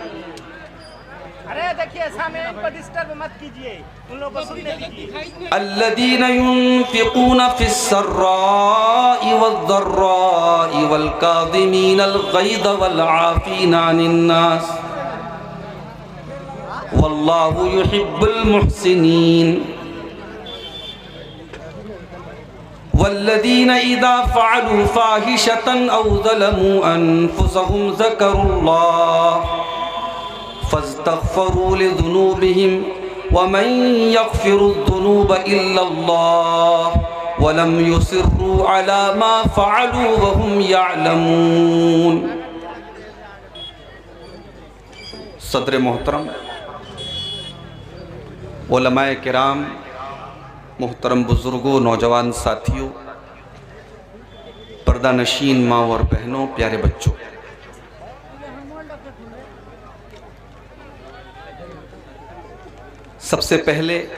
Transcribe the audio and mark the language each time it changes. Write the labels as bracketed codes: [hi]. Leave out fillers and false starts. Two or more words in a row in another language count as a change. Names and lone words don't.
[ar] الذين ينفقون في السراء والضراء والكاظمين الغيظ والعافين عن الناس والله يحب المحسنين. والذين إذا فعلوا فاحشة أو ظلموا أنفسهم ذكروا الله فاستغفروا لذنوبهم ومن يغفر الذنوب إلا الله ولم يصروا على ما فعلوا وهم يعلمون. [ur] صدر محترم، علمائے کرام، محترم بزرگوں، نوجوان ساتھیوں، پردہ نشین ماں اور بہنوں، پیارے بچوں، سب سے پہلے